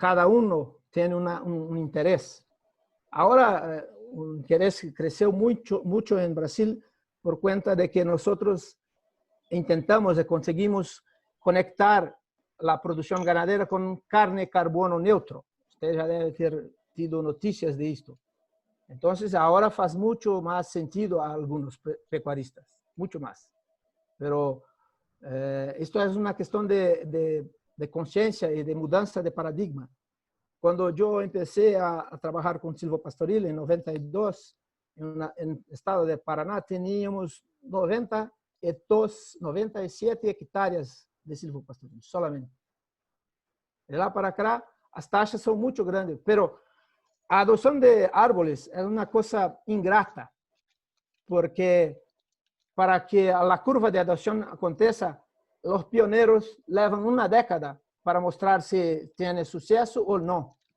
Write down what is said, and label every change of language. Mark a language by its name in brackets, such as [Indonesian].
[Portuguese] Cada tem interesse. Agora, o interesse cresceu muito em Brasil por conta de que nós intentamos e conseguimos conectar a produção ganadeira com carne e carbono neutro. Você já deve ter tido notícias disto. Então, agora faz muito mais sentido a alguns pecuaristas, muito mais. [Spanish] Pero esto es una cuestión de conciencia y de mudanza de paradigma. Cuando yo empecé a trabajar con silvopastoril en 92, en el estado de Paraná, teníamos 97 hectáreas de silvopastoril, solamente. [Portuguese] De lá para acá, as taxas são muito grandes, pero a adoção de árboles é uma coisa ingrata, porque para que a curva de adopção aconteça, os pioneiros levam uma década para mostrar se tem sucesso ou não.